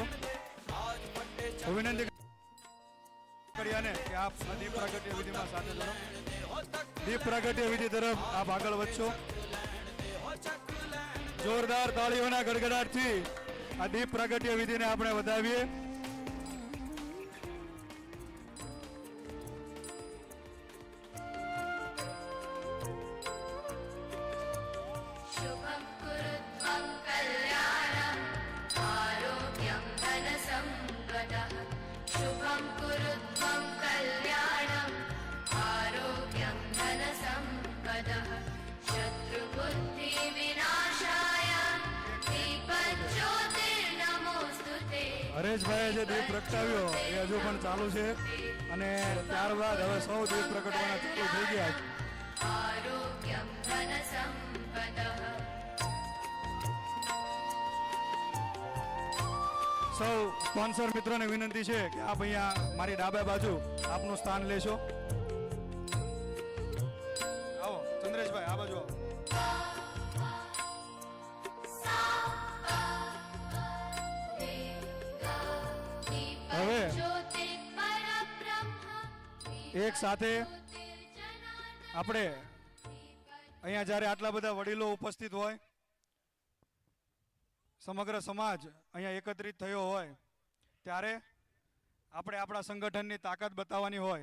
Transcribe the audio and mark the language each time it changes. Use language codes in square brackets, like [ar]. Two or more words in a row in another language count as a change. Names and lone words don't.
[gu] હું વિનંતી કાકડિયાને કે આપ આ દીપ પ્રગટ્ય વિધિમાં સાથે જોડો. દીપ પ્રગટ્ય વિધિ તરફ આપ આગળ વધશો. જોરદાર તાળીઓના ગડગડાટથી આ દીપ પ્રગટ્ય વિધિને આપણે વધાવીએ. [sa] शुभं कुरुत्वं कल्याणम् आरोग्यं धनसम्पदः शुभं कुरुत्वं कल्याणम् आरोग्यं धनसम्पदः शत्रुबुद्धिविनाशाय दीपज्योतिर्नमोऽस्तुते [gu] હરેશભાઈએ જે દીપ પ્રગટાવ્યો એ હજુ પણ ચાલુ છે અને ત્યારબાદ હવે સૌ દીપ પ્રગટવાના ચાલુ થઈ ગયા છે. [sa] आरोग्यं धनसम्पदः [gu] સૌ સ્પોન્સર મિત્રોને વિનંતી છે કે આપ અહીંયા મારી ડાબા બાજુ આપનું સ્થાન લેશો. આવો ચંદ્રેશભાઈ આ બાજુ આવો. હવે એક સાથે આપણે અહીંયા જ્યારે આટલા બધા વડીલો ઉપસ્થિત હોય, સમગ્ર સમાજ અહીંયા એકત્રિત થયો હોય, ત્યારે આપણે આપણા સંગઠનની તાકાત બતાવવાની હોય.